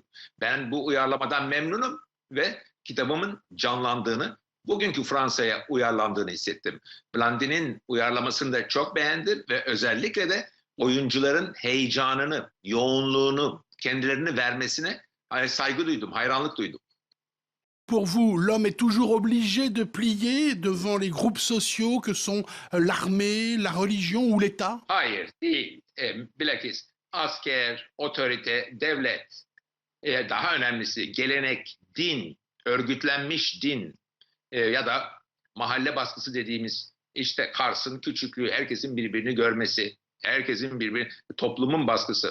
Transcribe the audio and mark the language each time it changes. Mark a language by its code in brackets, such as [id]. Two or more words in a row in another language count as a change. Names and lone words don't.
[tr] Ben bu uyarlamadan memnunum ve kitabımın canlandığını, bugünkü Fransa'ya uyarlandığını hissettim. Blandin'in uyarlamasını da çok beğendim ve özellikle de oyuncuların heyecanını, yoğunluğunu, kendilerini vermesine saygı duydum, hayranlık duydum. [fr] Pour vous, l'homme est toujours obligé de plier devant les groupes sociaux que sont l'armée, la religion ou l'État? [tr] Hayır, değil. Bilakis asker, otorite, devlet, daha önemlisi gelenek, din, örgütlenmiş din ya da mahalle baskısı dediğimiz işte Kars'ın küçüklüğü, herkesin birbirini görmesi, herkesin toplumun baskısı.